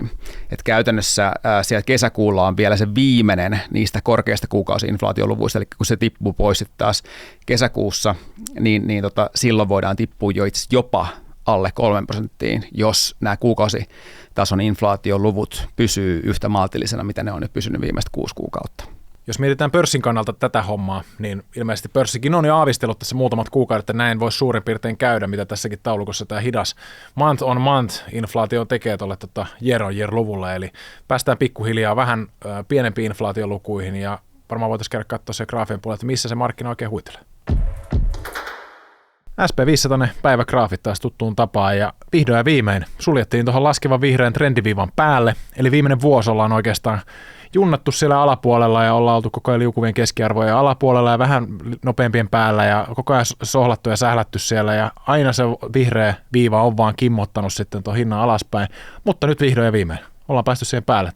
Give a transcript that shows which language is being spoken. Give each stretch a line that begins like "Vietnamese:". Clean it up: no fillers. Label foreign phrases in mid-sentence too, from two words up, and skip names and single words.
Finnish: Et käytännössä siellä kesäkuulla on vielä se viimeinen niistä korkeista kuukausi-inflaatioluvuista, eli kun se tippuu pois taas kesäkuussa, niin silloin voidaan tippua jo itse jopa alle 3%, jos nämä kuukausitason inflaatioluvut pysyy yhtä maltillisena, mitä ne on nyt pysynyt viimeiset 6 kuukautta. Jos mietitään pörssin kannalta tätä hommaa, niin ilmeisesti pörssikin on jo aavistellut tässä muutamat kuukaudet, että näin voisi suurin piirtein käydä, mitä tässäkin taulukossa tämä hidas
English: month on month
Finnish: inflaatio tekee tuolle
English: year on year
Finnish: -luvulle, eli päästään pikkuhiljaa vähän pienempiin inflaatiolukuihin, ja varmaan voitaisiin käydä katsoa se graafien puolella, että missä se markkina oikein huitelee. SP500 päivägraafit taas tuttuun tapaan, ja vihdoin ja viimein suljettiin tuohon laskevan vihreän trendiviivan päälle, eli viimeinen vuosi ollaan oikeastaan junnattu siellä alapuolella ja ollaan oltu koko ajan liukuvien keskiarvojen alapuolella ja vähän nopeampien päällä ja koko ajan sohlattu ja sählätty siellä, ja aina se vihreä viiva on vaan kimmottanut sitten tuon hinnan alaspäin, mutta nyt vihdoin ja viimein ollaan päästy siihen päälle.